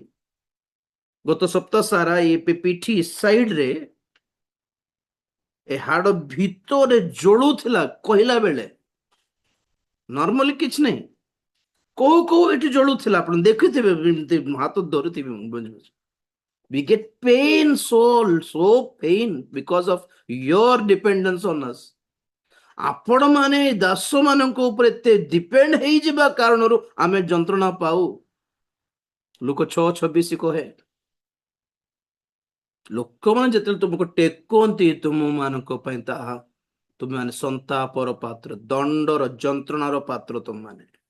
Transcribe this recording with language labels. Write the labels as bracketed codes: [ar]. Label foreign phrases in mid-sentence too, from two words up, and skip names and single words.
[or] ଗତ ସପ୍ତାହ ସାରା ଏ ପିଠି ସାଇଡ ରେ ଏ ହାଡ ଭିତରେ ଜଳୁଥିଲା କହିଲା ବେଳେ, ନର୍ମାଲି କିଛି ନାହିଁ, କୋଉ ଏଠି ଜଳୁଥିଲା, ଆପଣ ଦେଖିଥିବେ, ଏମିତି ହାତ ଧରୁଥିବେ। [en] We get pain, so pain because of your dependence on us. [or] ଆପଣ ମାନେ ଦାସ ମାନଙ୍କ ଉପରେ ଏତେ ଡିପେଣ୍ଡ ହେଇଯିବା କାରଣରୁ ଆମେ ଯନ୍ତ୍ରଣା ପାଉ। ଲୁକ 6:26 କହେ, ଲୋକମାନେ ଯେତେବେଳେ ତୁମକୁ ଟେକନ୍ତି ତୁମ ମାନଙ୍କ ପାଇଁ ତାହା ତୁମେ ମାନେ ସନ୍ତାପର ପାତ୍ର, ଦଣ୍ଡର ଯନ୍ତ୍ରଣାର ପାତ୍ର ତୁମମାନେ।